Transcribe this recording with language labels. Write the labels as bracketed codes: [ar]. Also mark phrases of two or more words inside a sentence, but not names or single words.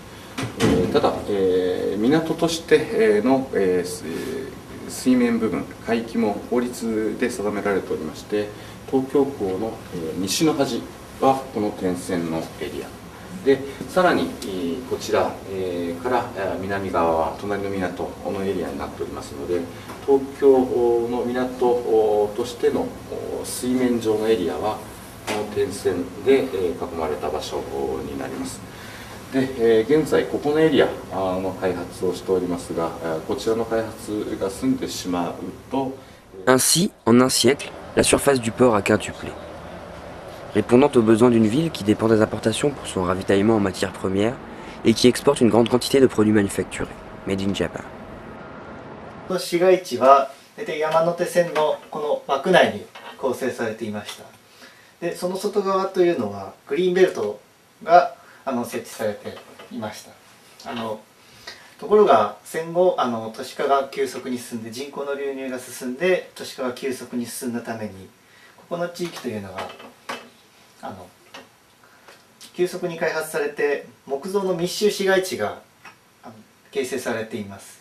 [ja] ただ、港としての水面部分、海域も法律で定められておりまして、東京港の西の端はこの点線のエリアで、さらにこちらから南側は隣の港のエリアになっておりますので、東京の港としての水面上のエリアはこの点線で囲まれた場所になります。で、現在ここのエリアの開発をしておりますが、こちらの開発が済んでしまうと。 [fr] Ainsi, en un siècle, la surface du port a quintuplé. Répondant aux besoins d'une ville qui dépend des importations pour son ravitaillement en matières premières et qui exporte une grande quantité de produits manufacturés, [en] made in Japan. [ja] 市街地は大体山手線のこの枠内に構成されていました。で、その外側というのはグリーンベルトが設置されていました。ところが戦後都市化が急速に進んで人口の流入が進んで都市化が急速に進んだためにここの地域というのが急速に開発されて木造の密集市街地が形成されています。